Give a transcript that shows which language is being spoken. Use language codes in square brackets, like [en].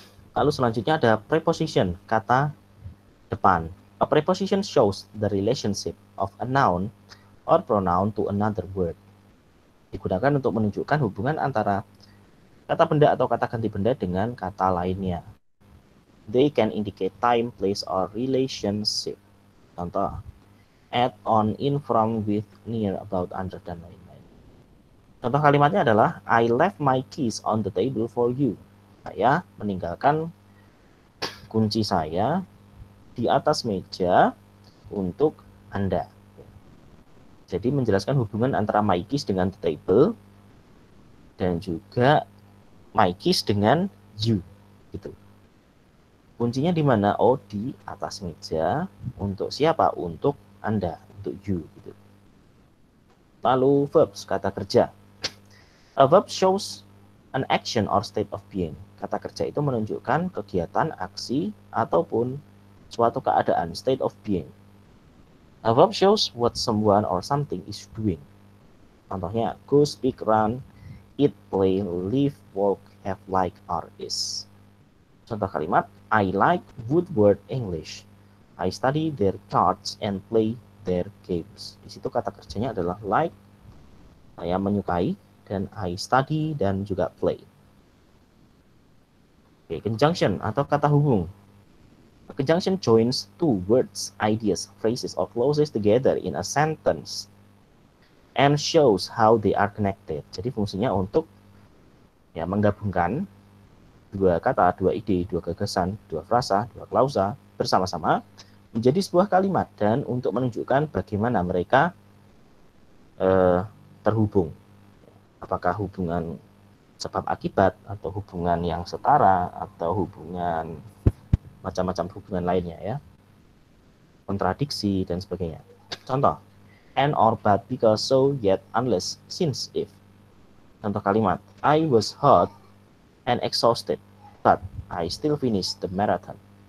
[id] Lalu selanjutnya ada preposition, kata depan. [en] A preposition shows the relationship of a noun or pronoun to another word. [id] Digunakan untuk menunjukkan hubungan antara kata benda atau kata ganti benda dengan kata lainnya. [en] They can indicate time, place, or relationship. [id] Contoh, [en] add, on, in, from, with, near, about, under, [id] dan lain-lain. Contoh kalimatnya adalah [en] I left my keys on the table for you. [id] Saya meninggalkan kunci saya di atas meja untuk Anda. Jadi menjelaskan hubungan antara [en] my keys [id] dengan [en] the table [id] dan juga my keys dengan you, gitu. Kuncinya di mana? Oh, di atas meja. Untuk siapa? Untuk Anda, untuk you, gitu. Lalu verbs, kata kerja. [en] A verb shows an action or state of being. [id] Kata kerja itu menunjukkan kegiatan, aksi, ataupun suatu keadaan, [en] state of being. A verb shows what someone or something is doing. [id] Contohnya, [en] go, speak, run, eat, play, live, walk, have, like, are, is. [id] Contoh kalimat, [en] I like Woodward English. I study their cards and play their games. [id] Di situ kata kerjanya adalah like, saya menyukai, dan [en] I study, [id] dan juga play. Oke, conjunction atau kata hubung. [en] A conjunction joins two words, ideas, phrases, or clauses together in a sentence and shows how they are connected. [id] Jadi fungsinya untuk ya menggabungkan dua kata, dua ide, dua gagasan, dua frasa, dua klausa bersama-sama menjadi sebuah kalimat dan untuk menunjukkan bagaimana mereka terhubung. Apakah hubungan sebab akibat atau hubungan yang setara atau hubungan macam-macam hubungan lainnya, ya, kontradiksi dan sebagainya. Contoh, [en] and, or, but, because, so, yet, unless, since, if. [id] Contoh kalimat, [en] I was hot and exhausted, but I still finished the marathon.